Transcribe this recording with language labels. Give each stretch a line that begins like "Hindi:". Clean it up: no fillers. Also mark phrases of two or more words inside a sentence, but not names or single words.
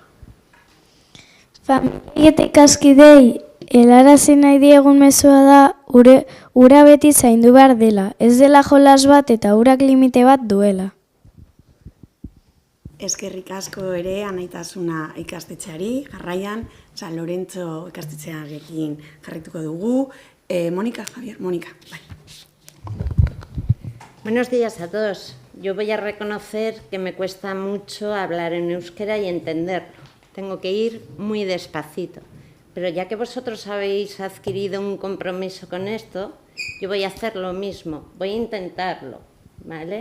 Basque: Familia eta ikaskidei helarazi nahi diegun mezua da ura beti zaindu behar dela. Ez dela jolas bat eta urak limite bat duela. Eskerrik asko ere anaitasuna ikastetxeari, jarraian, San Lorenzo ikastetxearekin jarrituko dugu. Mónica, Javier, Mónica, bai.
Spanish: Buenos días a todos. yo voy a reconocer que me cuesta mucho hablar en euskera y entenderlo. Tengo que ir muy despacito. Pero ya que vosotros habéis adquirido un compromiso con esto, yo voy a hacer lo mismo, voy a intentarlo, ¿vale?